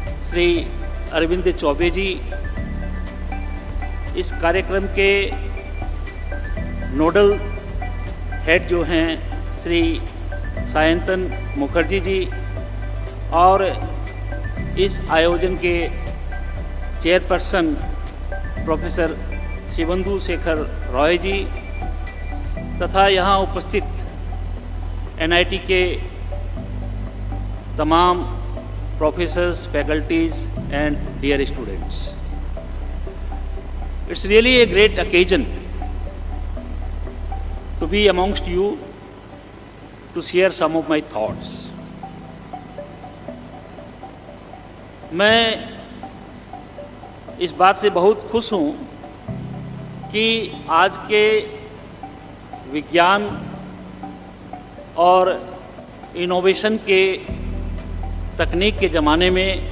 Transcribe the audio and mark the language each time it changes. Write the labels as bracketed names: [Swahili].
[Hindi] श्री अरविंद चौबे जी, इस कार्यक्रम के नोडल हेड जो हैं श्री सायंतन मुखर्जी जी, और इस आयोजन के चेयरपर्सन प्रोफेसर शिवंदु शेखर रॉय जी, तथा यहाँ उपस्थित NIT के तमाम professors, [English] Faculties and dear students. It's really a great occasion to be amongst you to share some of my thoughts. [Hindi] मैं इस बात से बहुत खुश हूँ कि आज के विज्ञान और इनोवेशन के तकनीक के ज़माने में